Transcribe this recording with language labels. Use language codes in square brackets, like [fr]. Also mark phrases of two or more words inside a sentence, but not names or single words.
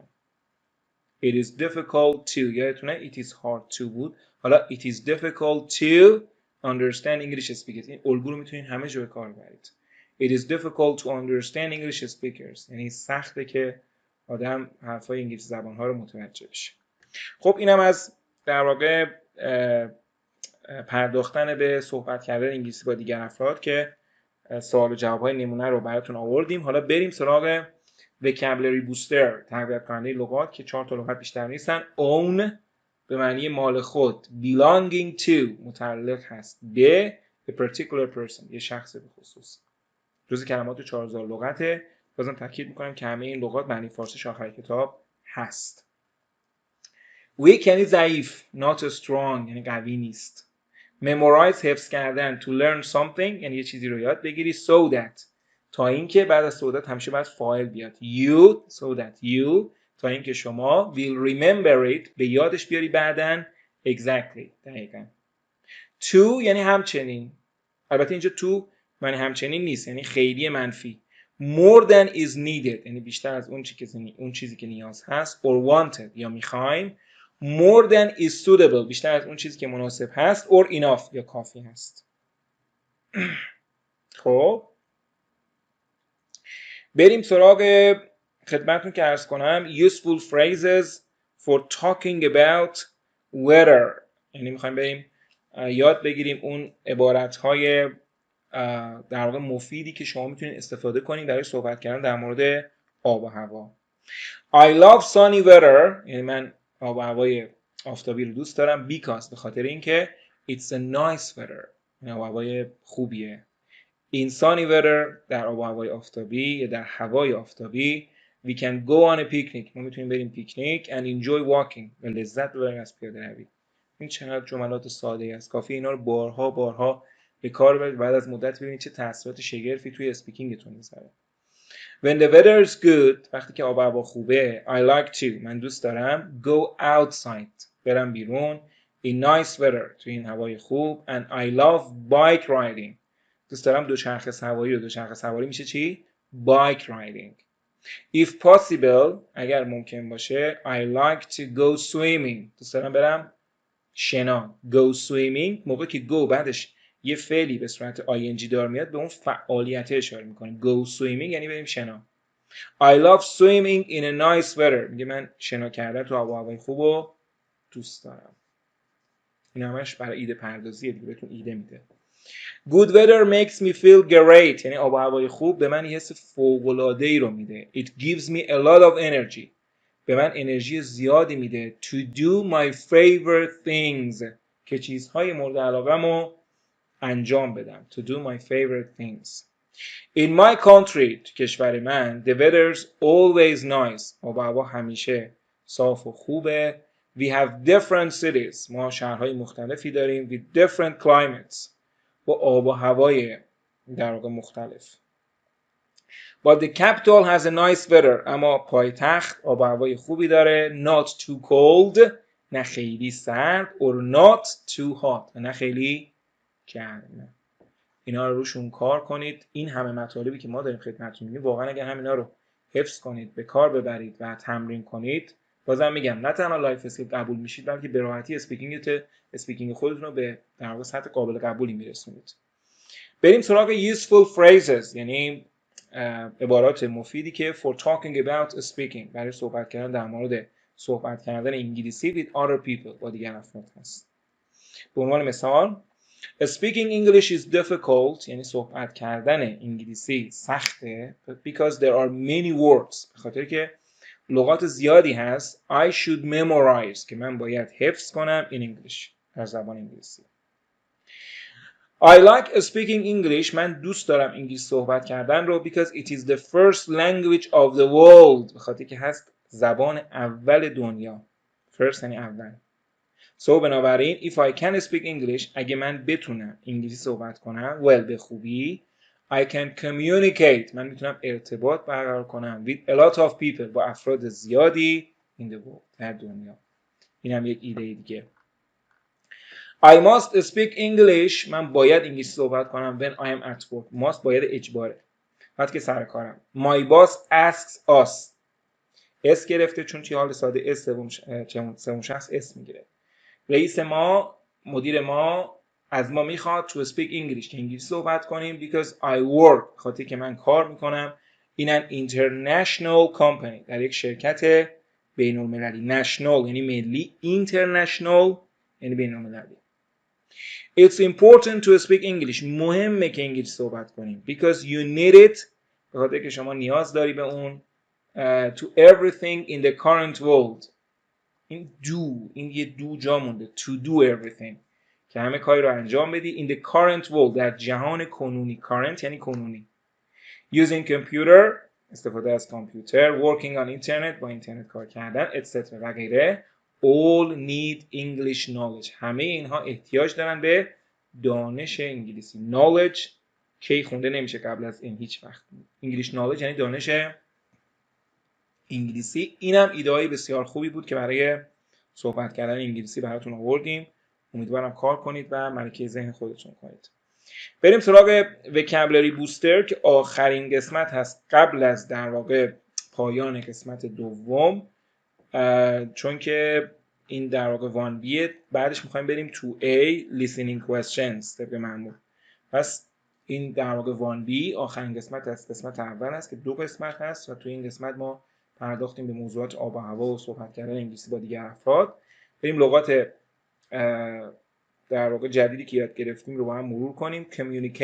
[en] It is difficult to. یادتونه it is hard to بود. حالا it is difficult to understand English speakers. [fa] این الگو رو میتونین همه جا به کار ببرید. [en] It is difficult to understand English speakers. [fa] یعنی سخته که آدم حرفای انگلیسی زبان‌ها رو متوجه بشه. خب اینم از در واقع پرداختن به صحبت کردن انگلیسی با دیگر افراد که سوال و جواب‌های نمونه رو براتون آوردیم. حالا بریم سراغ [en] vocabulary booster، [fa] تقویت کننده لغات که 4 تا لغت بیشتر نیستن. own به معنی مال خود. [en] belonging to [fa] متعلق هست به [en] a particular person، [fa] یه شخص به خصوص. جزء کلمات 4000 لغته. بازم تاکید می‌کنم که همه این لغات معنی فارسیش آخر کتاب هست. weak یعنی ضعیف. [en] not strong [fa] یعنی قوی نیست. memorize حفظ کردن. [en] to learn something [fa] یعنی یه چیزی رو یاد بگیری. [en] so that [fa] تا اینکه بعد از [en] so that [fa] همیشه باید فاعل بیاد. [en] you so that you [fa] تا اینکه شما [en] will remember it [fa] به یادش بیاری بعدن. exactly دقیقاً. to یعنی همچنین. البته اینجا to معنی همچنین نیست، یعنی خیلی منفی. [en] more than is needed [fa] یعنی بیشتر از اون چیزی که نیاز هست. [en] or wanted [fa] یا میخوایم. [en] more than is suitable [fa] بیشتر از اون چیزی که مناسب هست. [en] or enough [fa] یا کافی هست. خب بریم سراغ خدمتتون که عرض کنم [en] useful phrases for talking about weather. [fa] یعنی میخوایم بریم یاد بگیریم اون عبارت‌های در واقع مفیدی که شما میتونید استفاده کنید برای صحبت کردن در مورد آب و هوا. [en] I love sunny weather، [fa] یعنی من آب و هوای آفتابی رو دوست دارم، because به خاطر اینکه [en] it's a nice weather، [fa] یعنی آب و هوای خوبیه. [en] In sunny weather، [fa] در آب و هوای آفتابی یا در هوای آفتابی، [en] we can go on a picnic، [fa] ما میتونیم بریم پیکنیک [en] and enjoy walking، [fa] و لذت ببریم از پیاده روی. این چقدر جملات ساده است، کافی اینا رو بارها به کار ببرید، بعد از مدت ببینید چه تاثیرات شگرفی توی اسپیکینگتون میذاره. [en] When the weather is good، [fa] وقتی که آب و هوا خوبه، [en] I like to، [fa] من دوست دارم [en] go outside، [fa] برم بیرون [en] in nice weather، [fa] توی این هوای خوب [en] and I love bike riding، [fa] دوست دارم دوچرخه سواری رو. دوچرخه سواری میشه چی؟ [en] bike riding. If possible، [fa] اگر ممکن باشه [en] I like to go swimming، [fa] دوست دارم برم شنا. [en] go swimming [fa] موقع که go بعدش یه فعلی به صورت ing دار میاد به اون فعالیت اشاره میکنه. [en] go swimming [fa] یعنی بریم شنا. [en] I love swimming in a nice weather، [fa] میگه من شنا کردن تو آب و هوای خوب رو دوست دارم. این همش برای ایده پردازیه دیگه، بهتون ایده میده. [en] Good weather makes me feel great، [fa] یعنی آب و هوای خوب به من یه حس فوق‌العاده‌ای رو میده. [en] It gives me a lot of energy، [fa] به من انرژی زیادی میده. [en] To do my favorite things، [fa] که چیزهای مورد علاقه‌مو انجام بدم. [en] To do my favorite things. In my country، [fa] تو کشور من، [en] the weather's always nice، [fa] آب و هوا همیشه صاف و خوبه. [en] We have different cities، [fa] ما شهرهای مختلفی داریم. [en] with different climates، [fa] با آب و هوای در واقع مختلف. [en] But the capital has a nice weather، [fa] اما پایتخت آب و هوای خوبی داره. [en] Not too cold، [fa] نه خیلی سرد. [en] or not too hot، [fa] نه خیلی گرم. اینا رو روشون کار کنید. این همه مطالبی که ما داریم خدمتتون میگیم، واقعا اگر همینا رو حفظ کنید، به کار ببرید و تمرین کنید، بازم میگم نه تنها [en] life skill [fa] قبول میشید، بلکه به راحتی اسپیکینگ خودتون رو به در واقع سطح قابل قبولی میرسونید. بریم سراغ [en] useful phrases، [fa] یعنی عبارات مفیدی که [en] for talking about speaking، [fa] برای صحبت کردن در مورد صحبت کردن انگلیسی [en] with other people، [fa] با دیگر افراد هست. به عنوان مثال [en] Speaking English is difficult، [fa] یعنی صحبت کردن انگلیسی سخته. [en] because there are many words، [fa] به خاطر که لغات زیادی هست. [en] I should memorize، [fa] که من باید حفظ کنم [en] in English، [fa] در زبان انگلیسی. [en] I like speaking English، [fa] من دوست دارم انگلیسی صحبت کردن رو. [en] because it is the first language of the world، [fa] به خاطر که هست زبان اول دنیا. [en] first [fa] یعنی اول. [en] So بنابراین if I can speak English، [fa] اگه من بتونم انگلیسی صحبت کنم well، به خوبی، [en] I can communicate، [fa] من میتونم ارتباط برقرار کنم [en] with a lot of people، [fa] با افراد زیادی [en] in the world، [fa] در دنیا. این هم یک ایده دیگه. [en] I must speak English، [fa] من باید انگلیسی صحبت کنم [en] when I am at work. [fa] must باید اجباره، وقتی که سر کارم. [en] My boss asks us، [fa] اس گرفته چون توی حال ساده اس سوم شخص اس میگیره. رئیس ما، مدیر ما از ما میخواد [en] to speak English، [fa] که انگلیسی صحبت کنیم. [en] because I work، [fa] خاطر که من کار میکنم [en] in an international company، [fa] در یک شرکت بین المللی. national یعنی ملی، international یعنی بین المللی. [en] It's important to speak English، [fa] مهمه که انگلیسی صحبت کنیم. [en] because you need it، [fa] به خاطر که شما نیاز داری به اون. [en] to everything in the current world، [fa] این do، این یه دو جا مونده. [en] to do everything، [fa] که همه کاری رو انجام بدی. [en] in the current world، [fa] در جهان کنونی. current یعنی کنونی. [en] using computer، [fa] استفاده از کامپیوتر. [en] working on internet، [fa] با اینترنت کار کردن etc. و غیره. [en] all need English knowledge، [fa] همه اینها احتیاج دارن به دانش انگلیسی. knowledge کی خونده نمیشه قبل از این هیچ وقت. [en] English knowledge [fa] یعنی دانش انگلیسی. اینم ایده‌ای بسیار خوبی بود که برای صحبت کردن انگلیسی براتون آوردیم. امیدوارم کار کنید و ملکه ذهن خودتون کنید. بریم سراغ [en] vocabulary booster [fa] که آخرین قسمت هست قبل از در واقع پایان قسمت دوم، چون که این در واقع 1B. بعدش میخوایم بریم 2A [en] listening questions [fa] طبق معمول. پس این در واقع 1B آخرین قسمت از قسمت اول است که 2 قسمت هست و توی این قسمت ما پرداختیم به موضوعات آب و هوا و صحبت کردن انگلیسی با دیگر افراد. بریم لغات در واقع جدیدی که یاد گرفتیم رو با هم مرور کنیم.